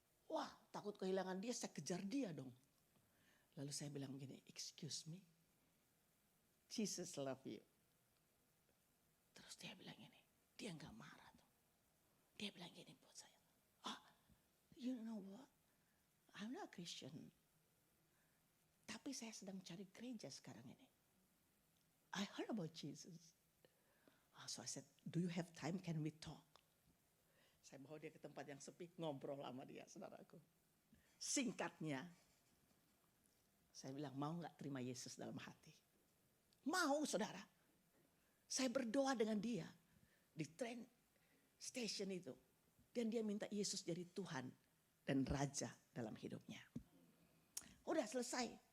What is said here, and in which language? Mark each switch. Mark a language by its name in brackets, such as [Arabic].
[Indonesian] Wah, takut kehilangan dia, saya kejar dia dong. Lalu saya bilang begini, [English] excuse me, Jesus love you. [Indonesian] Terus dia bilang gini, dia gak marah tuh. Dia bilang gini buat saya, [English] you know what, I'm not Christian. [Indonesian] Tapi saya sedang cari gereja sekarang ini. [English] I heard about Jesus. So I said, do you have time, can we talk? [Indonesian] Saya bawa dia ke tempat yang sepi, ngobrol sama dia, saudaraku. Singkatnya, saya bilang, mau gak terima Yesus dalam hati? Mau, saudara. Saya berdoa dengan dia di train station itu. Dan dia minta Yesus jadi Tuhan dan Raja dalam hidupnya. Udah selesai.